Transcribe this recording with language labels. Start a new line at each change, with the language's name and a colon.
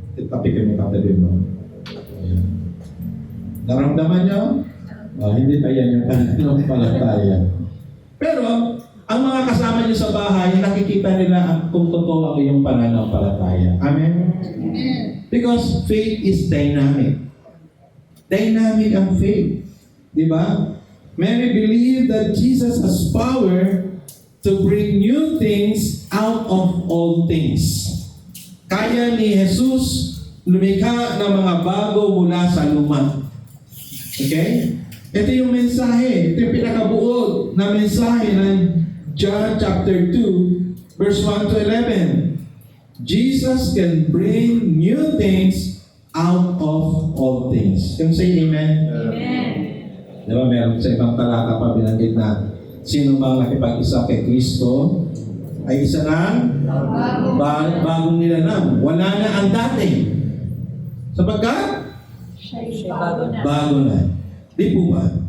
Filipino: Tapikin mo katabi mo. Naramdaman niyo? Hindi pa yan yung pananampalataya. Pero, ang mga kasama niyo sa bahay, nakikita nila kung totoo ang iyong pananampalataya. Amen? Amen.
English: Because faith is dynamic.
Filipino: Dynamic ang faith. Di ba?
English: Mary believed that Jesus has power to bring new things out of old things.
Filipino: Kaya ni Jesus lumikha ng mga bago mula sa luma. Okay? Ito yung mensahe. Ito yung pinakabuod na mensahe ng John chapter 2, verse 1 to 11.
English: Jesus can bring new things out of all things. Can you say amen? Amen.
Filipino: Diba, meron sa ibang talata pa binanggit na sino mang nakipag-isa kay Kristo ay isa ng bagong nilalang. Wala na ang dati. Sapagkat? Bago na. Di po ba?